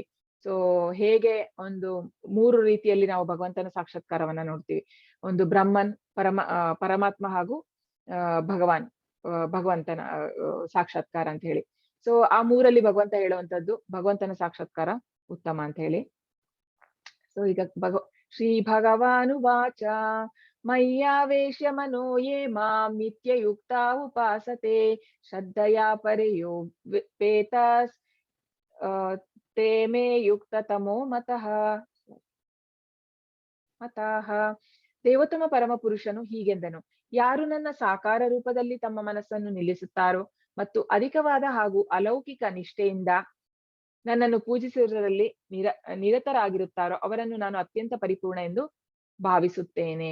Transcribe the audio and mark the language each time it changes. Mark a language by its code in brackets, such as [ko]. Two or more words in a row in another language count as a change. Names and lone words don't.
[kn] ಸೊ ಹೇಗೆ ಒಂದು 3 ರೀತಿಯಲ್ಲಿ ನಾವು ಭಗವಂತನ ಸಾಕ್ಷಾತ್ಕಾರವನ್ನ ನೋಡ್ತೀವಿ. ಒಂದು ಬ್ರಹ್ಮನ್, ಪರಮಾತ್ಮ ಹಾಗೂ ಭಗವಂತನ ಸಾಕ್ಷಾತ್ಕಾರ ಅಂತ ಹೇಳಿ. ಸೊ ಆ 3ರಲ್ಲಿ ಭಗವಂತ ಹೇಳುವಂತದ್ದು ಭಗವಂತನ ಸಾಕ್ಷಾತ್ಕಾರ ಉತ್ತಮ ಅಂತ ಹೇಳಿ. ಸೊ ಈಗ [sa] ಶ್ರೀ ಭಗವಾನುವಾಚ ಮಯ್ಯಾವೇಶ್ಯ ಮನೋ ಯೇ ಮಾಂ ನಿತ್ಯಯುಕ್ತಾ ಉಪಾಸತೆ ಶ್ರದ್ಧಯಾ ಪರೇಯೋಪೇತಾಸ್ ತೇ ಮೇ ಯುಕ್ತತಮೋ ಮತಃ. [kn] ದೇವೋತ್ತಮ ಪರಮ ಪುರುಷನು ಹೀಗೆಂದನು, ಯಾರು ನನ್ನ ಸಾಕಾರ ರೂಪದಲ್ಲಿ ತಮ್ಮ ಮನಸ್ಸನ್ನು ನಿಲ್ಲಿಸುತ್ತಾರೋ ಮತ್ತು ಅಧಿಕವಾದ ಹಾಗೂ ಅಲೌಕಿಕ ನಿಷ್ಠೆಯಿಂದ ನನ್ನನ್ನು ಪೂಜಿಸುವುದರಲ್ಲಿ ನಿರತರಾಗಿರುತ್ತಾರೋ ಅವರನ್ನು ನಾನು ಅತ್ಯಂತ ಪರಿಪೂರ್ಣ ಎಂದು ಭಾವಿಸುತ್ತೇನೆ.